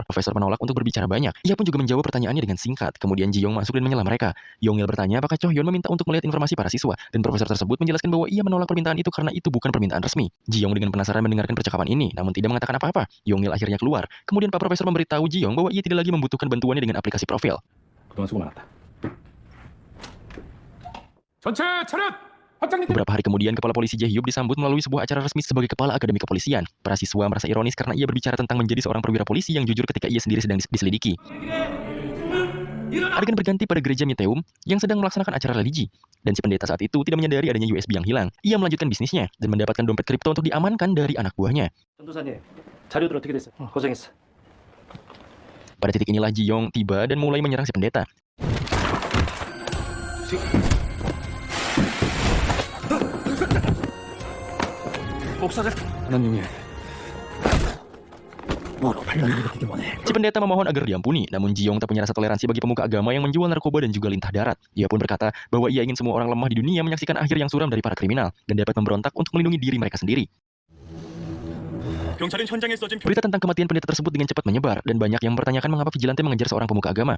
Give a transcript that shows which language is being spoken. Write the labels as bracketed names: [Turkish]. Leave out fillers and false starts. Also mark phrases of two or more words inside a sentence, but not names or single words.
[Indonesian] Profesor menolak untuk berbicara banyak. Ia pun juga menjawab pertanyaannya dengan singkat. Kemudian Ji-young masuk dan menyela mereka. Yong-il bertanya apakah Chohyun meminta untuk melihat informasi para siswa, dan Profesor tersebut menjelaskan bahwa ia menolak permintaan itu karena itu bukan permintaan resmi. Ji-young dengan penasaran mendengarkan percakapan ini, namun tidak mengatakan apa-apa. Yong-il akhirnya keluar. Kemudian Pak Profesor memberitahu Ji-young bahwa ia tidak lagi membutuhkan bantuannya dengan aplikasi profil. [Korean] 그동안 수고 많았다. 전체 차렷! 확장님! [Indonesian] Beberapa hari kemudian, Kepala Polisi Jae-hyuk disambut melalui sebuah acara resmi sebagai Kepala Akademi Kepolisian. Para siswa merasa ironis karena ia berbicara tentang menjadi seorang perwira polisi yang jujur ketika ia sendiri sedang diselidiki. Adegan berganti pada gereja Miteum yang sedang melaksanakan acara religi. Dan si pendeta saat itu tidak menyadari adanya USB yang hilang. Ia melanjutkan bisnisnya dan mendapatkan dompet kripto untuk diamankan dari anak buahnya. [Korean] 전도사님, 자료들 어떻게 됐어? 고생했어. [Indonesian] Pada titik inilah Ji-young tiba dan mulai menyerang si pendeta. [Korean] 목사가 하나님이 [Indonesian] Si pendeta memohon agar diampuni, namun Jiong tak punya rasa toleransi bagi pemuka agama yang menjual narkoba dan juga lintah darat. Ia pun berkata bahwa ia ingin semua orang lemah di dunia menyaksikan akhir yang suram dari para kriminal dan dapat memberontak untuk melindungi diri mereka sendiri. Berita tentang kematian pendeta tersebut dengan cepat menyebar dan banyak yang mempertanyakan mengapa vigilante mengejar seorang pemuka agama.